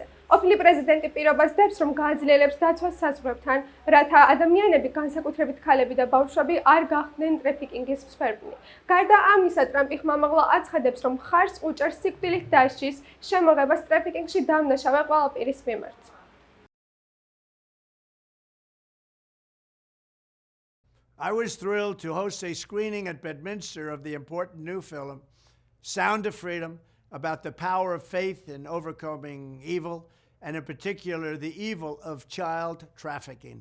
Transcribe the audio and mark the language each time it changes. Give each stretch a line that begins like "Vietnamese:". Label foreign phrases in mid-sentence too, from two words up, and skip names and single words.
Georgian: ყოფილი პრეზიდენტი პირობას დებს, რომ გააძლიერებს დაცვას საზღვრებთან, რათა ადამიანები, განსაკუთრებით ქალები და ბავშვები არ გახდნენ ტრეფიკინგის მსხვერპლნი. გარდა ამისა, ტრამპი ხმამაღლა აცხადებს, რომ მხარს უჭერს სიკვდილით დასჯის შემოღებას ტრეფიკინგში დამნაშავე ყველა პირის მიმართ.
English: I was thrilled to host a screening at Bedminster of the important new film, Sound of Freedom, about the power of faith in overcoming evil, and in particular, the evil of child trafficking.